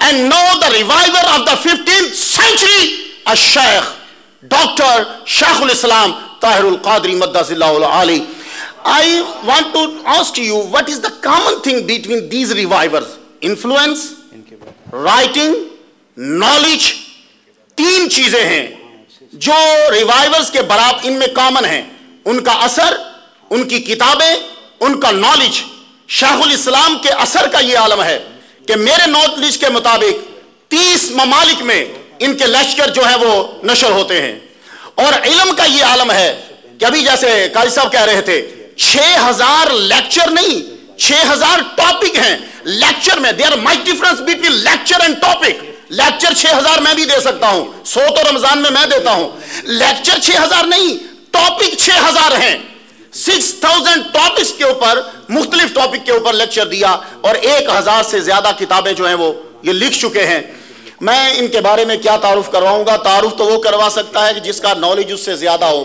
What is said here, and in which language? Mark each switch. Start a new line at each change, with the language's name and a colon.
English: And now the reviver of the 15th century, Shaykh Dr. Shaykh al-Islam Tahirul Qadri Maddazillahu al-Ali. I want to ask you, what is the common thing between these revivers? Influence, writing, knowledge.
Urdu: تین چیزیں ہیں جو ریوائیورز کے برابر ان میں common ہیں. ان کا اثر, ان کی کتابیں, ان کا نالج. شیخ الاسلام کے اثر کا یہ عالم ہے کہ میرے نالج کے مطابق 30 ممالک میں ان کے لیکچر جو ہیں وہ نشر ہوتے ہیں. اور علم کا یہ عالم ہے کہ ابھی جیسے قاضی صاحب کہہ رہے تھے 6000 لیکچر نہیں 6000 ٹاپک ہیں لیکچر میں.
English: there are much difference between lecture and topic.
Urdu: Lecture 6000 میں بھی دے سکتا ہوں, 100 تو رمضان میں دیتا ہوں. لیکچر 6000 نہیں, ٹاپک 6000 ہیں. 6000 ٹاپکس کے اوپر, مختلف ٹاپک کے اوپر لیکچر دیا اور 1000 سے زیادہ کتابیں جو ہیں وہ یہ لکھ چکے ہیں. میں ان کے بارے میں کیا تعارف کرواؤں گا؟ تعارف تو وہ کروا سکتا ہے کہ جس کا نالج اس سے زیادہ ہو.